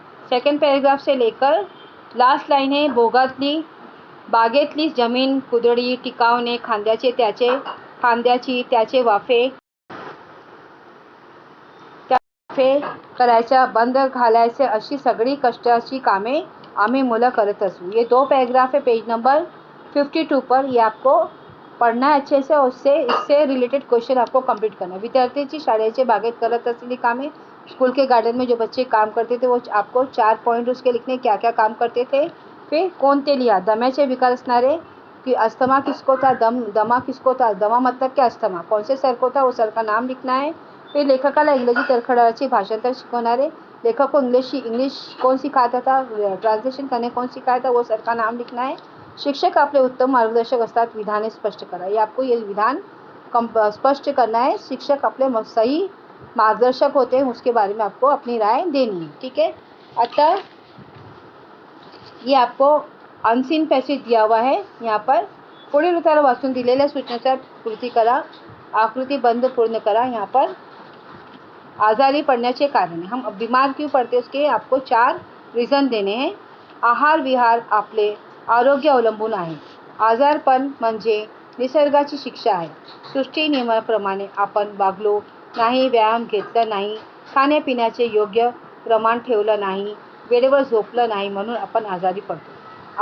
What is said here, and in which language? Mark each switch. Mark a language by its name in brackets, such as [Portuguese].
[Marathi] Second paragraph से लेकर last line है बागेतली जमीन कुदळी टिकावणे खांद्याची त्याचे वाफे करायच्या बंद घालायचे अशी सगळी कष्टाची कामे आम्ही मुलं करत असू. [Hindi] ये 2 पैराग्राफ है पेज नंबर 52 पर. ये आपको पढ़ना है अच्छे से. और इससे रिलेटेड क्वेश्चन आपको कंप्लीट करना है. [Marathi] विद्यार्थी शाळेचे बागेत करत असलेली कामे. [Hindi] स्कूल के गार्डन में जो बच्चे काम करते थे वो आपको 4 पॉइंट उसके लिखने. क्या क्या काम करते थे. फिर [Marathi] कोणते लिहा. दम्याचे विकार असणारे [Hindi] कि अस्थमा किसको था. दमा किसको था. दमा मतलब क्या अस्थमा. कौन से सर को था वो सर का नाम लिखना है. [Marathi] फिर लेखकाला इंग्रजी तरखडाची भाषांतर शिकवणारे. [Hindi] लेखक को इंग्लिश कौन सिखाता था. ट्रांसलेशन करने कौन सिखाया था वो सर का नाम लिखना है. [Marathi] शिक्षक आपले उत्तम मार्गदर्शक असतात. विधाने स्पष्ट करा. [Hindi] ये आपको ये विधान स्पष्ट करना है. [Marathi] शिक्षक आपले [Hindi] सही मार्गदर्शक होते हैं उसके बारे में आपको अपनी राय देनी है. ठीक है. अतः ये आपको अनसीन पैसेज दिया हुआ है. यहाँ पर [Marathi] पुढील उत्तर वाचून दिलेल्या सूचनेनुसार कृती करा. आकृति बंद पूर्ण करा. [Hindi] यहाँ पर [Marathi] आजारी पडण्याचे कारण. [Hindi] हम बीमार क्यों पड़ते उसके आपको 4 रीज़न देने हैं. [Marathi] आहार विहार आपले आरोग्य अवलंबून आहे. आजारपण म्हणजे निसर्गाची शिक्षा आहे. सृष्टी नियमाप्रमाणे आपण वागलो नाही, व्यायाम घेतला नाही, खाण्यापिण्याचे योग्य प्रमाण ठेवलं नाही, वेळेवर झोपलं नाही म्हणून आपण आजारी पडतो.